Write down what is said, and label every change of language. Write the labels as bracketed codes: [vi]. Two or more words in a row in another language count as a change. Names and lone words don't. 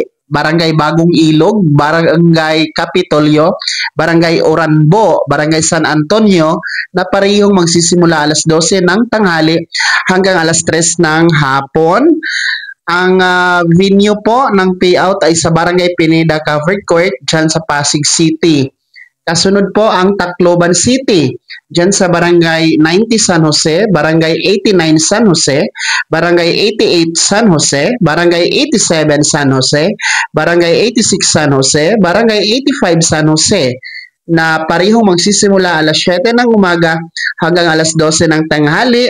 [tl] Barangay Bagong Ilog, Barangay Kapitolyo, Barangay Oranbo, Barangay San Antonio na parehong magsisimula alas 12 ng tanghali hanggang alas 3 ng hapon. Ang venue po ng payout ay sa Barangay Pineda Covered Court dyan sa Pasig City. Kasunod po ang Tacloban City, dyan sa Barangay 90 San Jose, Barangay 89 San Jose, Barangay 88 San Jose, Barangay 87 San Jose, Barangay 86 San Jose, Barangay 85 San Jose, na parehong magsisimula alas 7 ng umaga hanggang alas 12 ng tanghali.